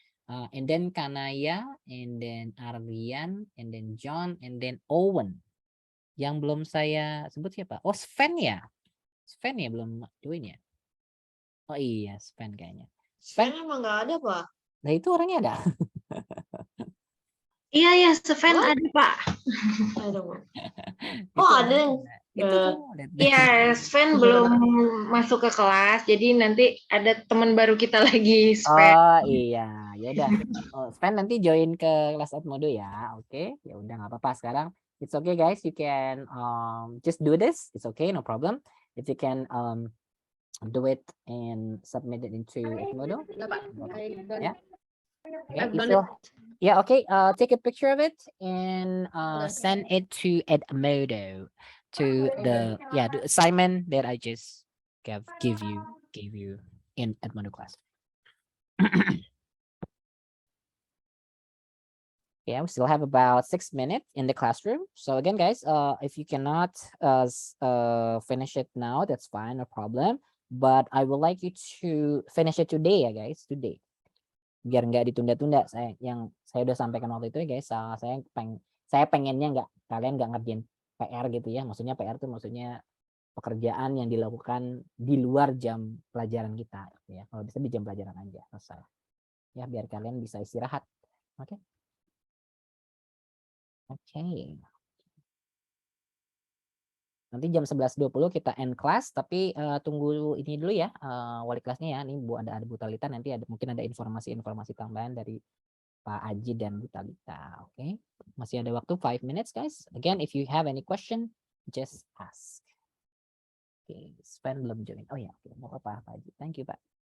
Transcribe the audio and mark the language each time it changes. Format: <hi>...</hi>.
<en>And then Kanaya, and then Arlian, and then John, and then Owen.</en> <id>Yang belum saya sebut siapa? Oh, Sven ya? Sven ya belum join ya? Oh iya, Sven kayaknya. Sven emang nggak ada, Pak. Nah itu orangnya ada. Iya ya, Sven ada Pak. Ada, Pak. Itu Oh, ada. Itu tuh. Iya, Sven belum masuk ke kelas, jadi nanti ada teman baru kita lagi, Sven. Oh iya, ya udah. Sven nanti join ke kelas Edmodo ya. Oke, ya udah nggak apa-apa sekarang.</id> <en>It's okay guys, you can just do this. It's okay, no problem. If you can do it and submit it into Edmodo. Yeah. Okay, you still, yeah, okay. Take a picture of it and send it to Edmodo, to the assignment that I just gave you in Edmodo class. Yeah, we still have about 6 minutes in the classroom. So again, guys, if you cannot finish it now, that's fine, no problem. But I would like you to finish it today, ya guys, today.</en> <id>Biar nggak ditunda-tunda. Saya udah sampaikan waktu itu ya guys. Saya pengennya kalian nggak ngerjain PR gitu ya. Maksudnya PR itu maksudnya pekerjaan yang dilakukan di luar jam pelajaran kita. Ya, kalau bisa di jam pelajaran aja selesai. Ya, biar kalian bisa istirahat. Oke. Okay? Oke. Nanti jam 11.20 kita end class, tapi tunggu ini dulu ya, wali kelasnya ya. Ini ada Bu Talita, nanti mungkin ada informasi-informasi tambahan dari Pak Aji dan Bu Talita. Oke. Masih ada waktu 5</id> <en>minutes guys. Again, if you have any question, just ask.</en> <id>Oke, Sven belum join. Oh ya, oke. Mau apa Pak Aji?</id> <en>Thank you</en> <id>Pak.</id>